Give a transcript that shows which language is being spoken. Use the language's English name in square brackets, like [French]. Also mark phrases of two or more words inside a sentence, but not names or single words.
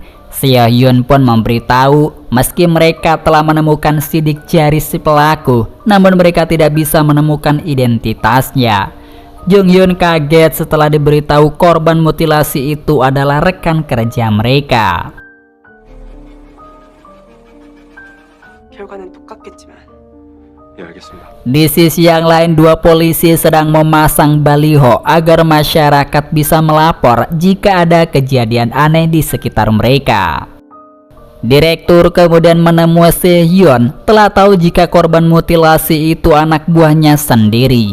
[Indonesian] Sehyun pun memberitahu meski mereka telah menemukan sidik jari si pelaku, namun mereka tidak bisa menemukan identitasnya. Jung Hyun kaget setelah diberitahu korban mutilasi itu adalah rekan kerja mereka. [Korean] 결과는 똑같겠지만 예, 알겠습니다. [Indonesian] Di sisi yang lain, dua polisi sedang memasang baliho agar masyarakat bisa melapor jika ada kejadian aneh di sekitar mereka. Direktur kemudian menemui Sehyun, telah tahu jika korban mutilasi itu anak buahnya sendiri.